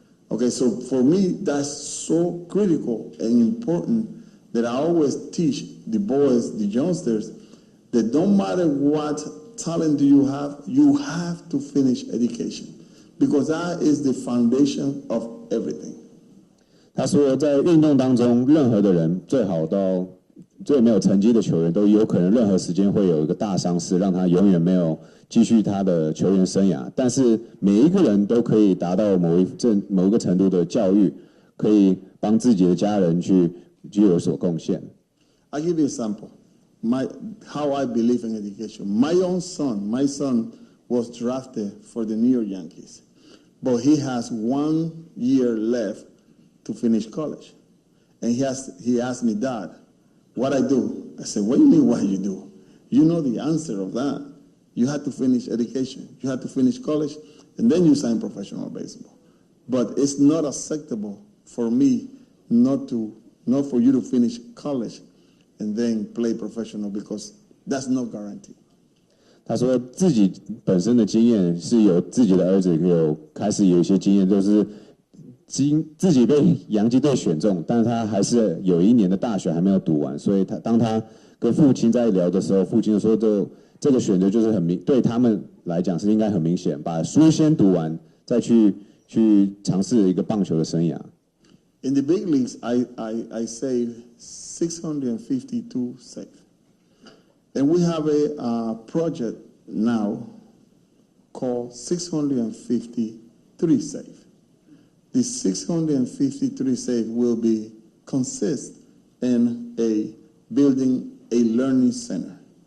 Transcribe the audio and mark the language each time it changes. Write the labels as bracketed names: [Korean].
[English] Okay, so for me, that's so critical and important that I always teach the boys, the youngsters, that no matter what talent do you have to finish education because that is the foundation of everything. [Chinese] 他说，在运动当中，任何的人最好到最没有成绩的球员，都有可能任何时间会有一个大伤势，让他永远没有继续他的球员生涯。但是每一个人都可以达到某一个程度的教育，可以帮自己的家人去有所贡献。 [English] I'll give you an example. How I believe in education. My son was drafted for the New York Yankees, but he has 1 year left to finish college. And he asked me, Dad, what I do? I said, what do you mean what you do? You know the answer of that. You have to finish education. You have to finish college, and then you sign professional baseball. But it's not acceptable for me not for you to finish college and then play professional because that's no guarantee. [Chinese] 他说自己本身的经验是有自己的儿子开始有一些经验，就是自己被洋基队选中，但是他还是有1年的大学还没有读完，所以当他跟父亲在聊的时候，父亲就说这个选择就是对他们来讲是应该很明显，把书先读完，再去尝试一个棒球的生涯。 [English] In the big leagues, I saved 652 saves. And we have a project now called 653 saves. The 653 saves will consist in building a learning center.